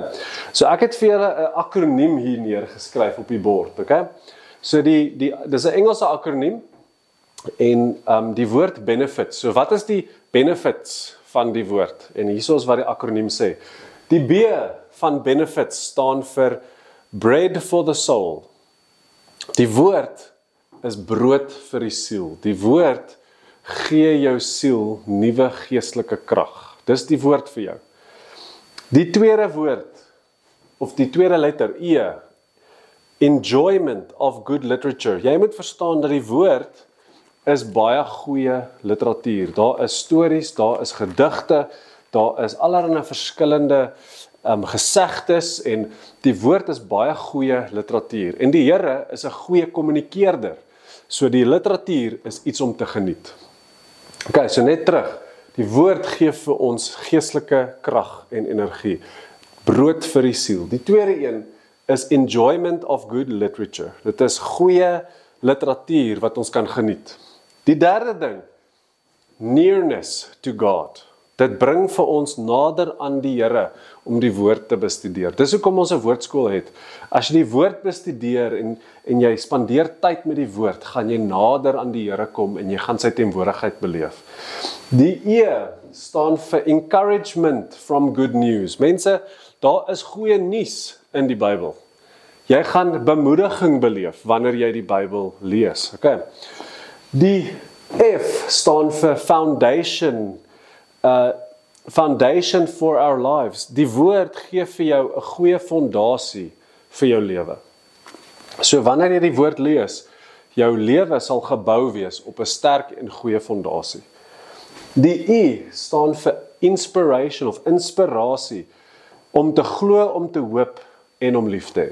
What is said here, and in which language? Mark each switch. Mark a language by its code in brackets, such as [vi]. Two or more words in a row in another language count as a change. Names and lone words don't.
[af] So ek het vir julle 'n akroniem hier neergeskryf op die bord, okay? So dis 'n Engelse akroniem en die woord benefits. So wat is die benefits van die woord? En hier is wat die akroniem sê. Die B van benefits staan vir [en] bread for the soul. [af] Die woord is brood vir die siel. Die woord gee jou siel nuwe geestelike krag. Dis die woord vir jou. Die tweede woord, of die tweede letter, E, [en] enjoyment of good literature. [af] Jy moet verstaan dat die woord is baie goeie literatuur. Daar is stories, daar is gedigte, daar is allerlei verskillende gesegdes en die woord is baie goeie literatuur. En die Here is 'n goeie kommunikeerder. So die literatuur is iets om te geniet. Okay, so net terug. Die woord gee vir ons geestelike krag en energie. Brood vir die siel. Die tweede een is [en] enjoyment of good literature. [af] Dit is goeie literatuur wat ons kan geniet. Die derde ding, [en] nearness to God. [af] Dit bring vir ons nader aan die Here om die woord te bestudeer. Dis hoekom ons 'n woordskool het. As jy die woord bestudeer en jy spandeer tyd met die woord, gaan jy nader aan die Here kom en jy gaan sy teenwoordigheid beleef. Die E staan vir [en] encouragement from good news. [af] Mense, daar is goeie nuus in die Bybel. Jy gaan bemoediging beleef wanneer jy die Bybel lees. Okay. Die F staan vir [en] foundation, foundation for our lives. [af] Die woord gee vir jou 'n goeie fondasie vir jou lewe. So wanneer jy die woord lees, jou lewe sal gebou wees op 'n sterk en goeie fondasie. Die I staan vir inspiration of inspirasie, om te glo, om te hoop en om lief te hê.